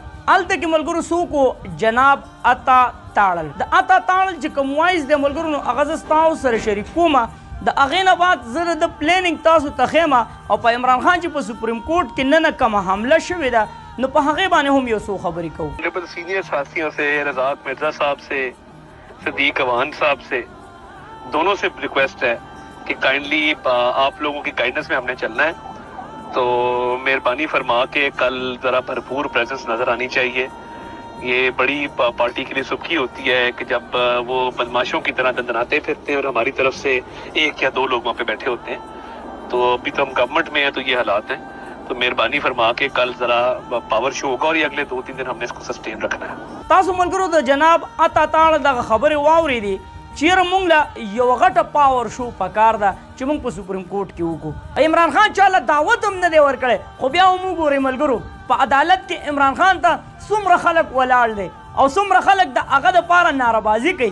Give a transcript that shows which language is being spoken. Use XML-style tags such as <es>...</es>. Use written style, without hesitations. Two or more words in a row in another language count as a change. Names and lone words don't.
<ps>هلته کې ملګرو څوک و؟ جناب عطا تاړل. د عطا تاړل چې کوم وایس دی ملګرو نو هغه زه ستاسو سره شریک کومه. د هغې نه بعد زه د پلانینګ تاسو ته ښیم او په عمران خان چې په سپریم کورټ کې نن کومه حمله شوې ده نو په هغې باندې هم یو څو خبرې کوو.</ps> <ur>سینئر ساتھیوں سے رزاق مرزا صاحب سے صدیق اوان صاحب سے دونوں سے ریکویسٹ ہے کہ کائنڈلی آپ لوگوں کی گائیڈنس میں ہم نے چلنا ہے تو مہربانی فرما کے کل ذرا بھرپور پریزنس نظر آنی چاہیے. یہ بڑی پارٹی کے لیے سبکی ہوتی ہے کہ جب وہ بدماشوں کی طرح دندناتے پھرتے ہیں اور ہماری طرف سے 1 یا 2 لوگ وہاں پہ بیٹھے ہوتے ہیں. تو ابھی تو ہم گورنمنٹ میں ہیں تو یہ حالات ہیں تو مہربانی فرما کے کل ذرا</ur> <en>power show</en> <ur>ہوگا اور یہ اگلے 2-3 دن ہم نے اس کو سسٹین رکھنا ہے.</ur> <ps>تاسو ملګرو د جناب عطا تاړل دغه خبرې واورېدې چیرې موږ له یوه غټه</ps> <en>power show</en> <ps>پکار ده چې موږ په سپریم کورټ کې وکړو. عمران خان چاله دعوت هم نه دی ورکړی خو بیا هم وګورئ ملګرو په عدالت کې عمران خان ته څومره خلک ولاړ دی او څومره خلک د هغه دپاره ناربازي کوي.</ps>